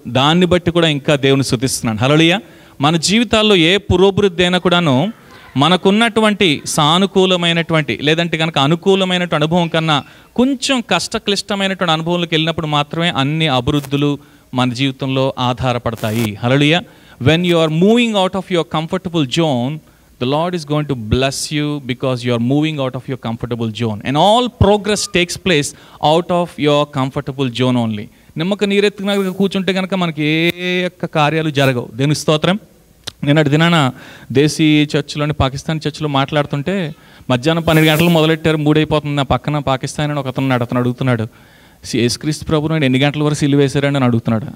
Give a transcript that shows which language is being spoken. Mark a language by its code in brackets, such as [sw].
[te] దాన్ని బట్టి కూడా ఇంకా దేవుని స్తుతిస్తున్నాను. హల్లెలూయా. మన జీవితాల్లో ఏ పురోభివృద్ధి అయినా కూడాను మనకున్నటువంటి సానుకూలమైనటువంటి లేదంటే కనుక అనుకూలమైనటువంటి అనుభవం కన్నా కొంచెం కష్టక్లిష్టమైనటువంటి అనుభవంలోకి వెళ్ళినప్పుడు మాత్రమే అన్ని అభివృద్ధులు మన జీవితంలో ఆధారపడతాయి. హల్లెలూయా. [en] When you are moving out of your comfortable zone, the Lord is going to bless you because you are moving out of your comfortable zone. And all progress takes place out of your comfortable zone only. [te] Nimmaka నీరెత్తున కూర్చుంటే కనుక మనకి ఏ యొక్క కార్యాలు జరగవు. దేవుని స్తోత్రం. నిన్నటి దినాన దేశీ చర్చిలోని పాకిస్తాన్ చర్చిలో మాట్లాడుతుంటే మధ్యాహ్నం 12 గంటలు మొదలెట్టారు, 3 అయిపోతుంది. నా పక్కన పాకిస్తాన్ అని ఒక అతను అడుగుతున్నాడు, యేసుక్రీస్తు ప్రభువుని ఎన్ని గంటల వరకు సిలువ వేశారని అని అడుగుతున్నాడు.